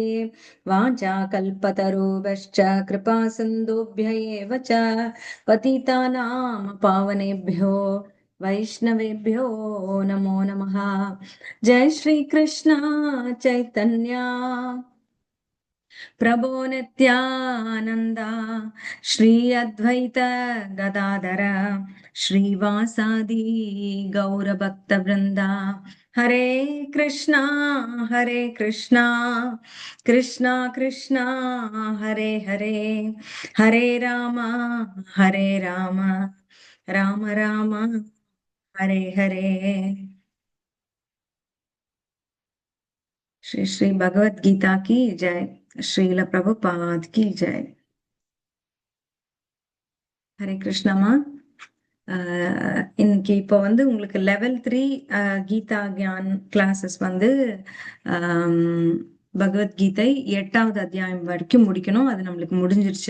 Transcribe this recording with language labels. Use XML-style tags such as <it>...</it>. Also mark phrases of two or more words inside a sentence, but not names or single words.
<sa>वाञ्छाकल्पतरुभ्यश्च कृपा सिन्धुभ्य एव च पतितानां पावनेभ्यो वैष्णवेभ्यो नमो नमः। जय श्री कृष्ण चैतन्य प्रभो नित्यानन्द श्री अद्वैत गदाधर श्रीवासादि गौरभक्तवृन्दा। हरे कृष्णा कृष्णा कृष्णा हरे हरे, हरे राम राम राम हरे हरे।</sa> <hi>श्री श्री भगवत गीता की जय, श्रील प्रभुपाद की जय।</hi> <ta>ஹரே கிருஷ்ணமா. இன்னைக்கு இப்போ வந்து உங்களுக்கு லெவல் 3 கீதா கியான் கிளாஸஸ் வந்து பகவத்கீதை 8வது அத்தியாயம் வரைக்கும் முடிக்கணும். அது நம்மளுக்கு முடிஞ்சிருச்சு.</ta>